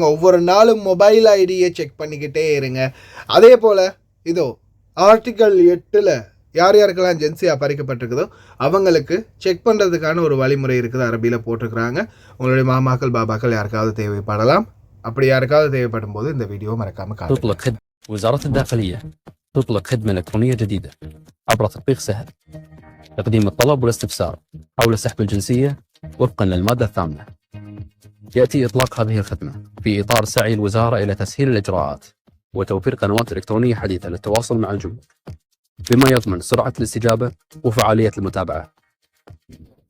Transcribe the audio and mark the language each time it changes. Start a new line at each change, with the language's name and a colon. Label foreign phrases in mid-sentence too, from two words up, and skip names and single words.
Tamil: ஒவ்வொரு நாளும்
English: mobile ID
Tamil: செக் பண்ணிக்கிட்டே இருங்க. அதே போல் இதோ ஆர்டிக்கல் 8 யார் யாருக்கெல்லாம் ஜென்சியாக பறிக்கப்பட்டிருக்குதோ அவங்களுக்கு செக் பண்ணுறதுக்கான ஒரு வழிமுறை இருக்குது, அரபியில் போட்டிருக்கிறாங்க. உங்களுடைய மாமாக்கள் பாபாக்கள் யாருக்காவது தேவைப்படலாம். அப்படி யாருக்காவது தேவைப்படும் போது இந்த வீடியோ மறக்காமல்
Arabic: تطلق وزارة الداخلية تطلق خدمة إلكترونية جديدة عبر تطبيق سهل تقديم الطلب والاستفسار حول سحب الجنسية وفقا للمادة 8. يأتي إطلاق هذه الخدمة في إطار سعي الوزارة إلى تسهيل الإجراءات وتوفير قنوات إلكترونية حديثة للتواصل مع الجمهور بما يضمن سرعة الاستجابة وفعالية المتابعة.